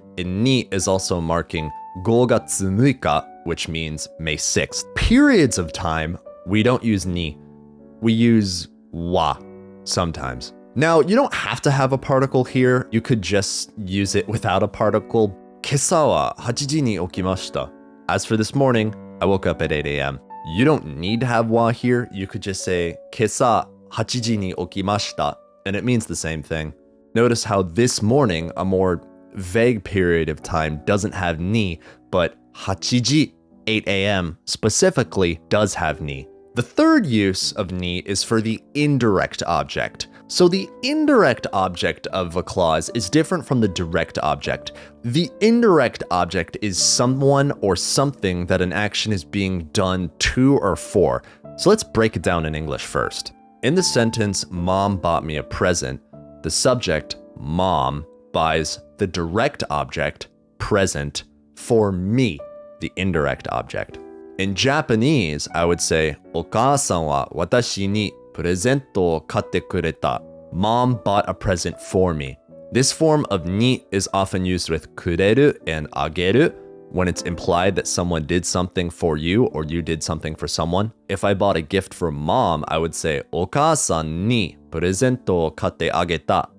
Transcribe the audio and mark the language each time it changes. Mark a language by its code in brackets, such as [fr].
[en] And ni is also marking 5月6日, which means May 6th. Periods of time, we don't use ni. We use wa sometimes. Now, you don't have to have a particle here. You could just use it without a particle. [ja] 今朝は8時に起きました. [en] As for this morning, I woke up at 8 a.m. You don't need to have wa here. You could just say [ja] 今朝8時に起きました, [en] and it means the same thing. Notice how this morning, a more vague period of time, doesn't have ni, but 8지, 8 a.m. specifically does have ni. The third use of ni is for the indirect object. So the indirect object of a clause is different from the direct object. The indirect object is someone or something that an action is being done to or for. So let's break it down in English first. In the sentence, Mom bought me a present, the subject, Mom, buys the direct object, present, for me, the indirect object. In Japanese, I would say, [ja] お母さんは私にプレゼントを買ってくれた. [en] Mom bought a present for me. This form of ni is often used with くれる and あげる when it's implied that someone did something for you or you did something for someone. If I bought a gift for Mom, I would say [ja] お母さんにプレゼントを買ってあげた.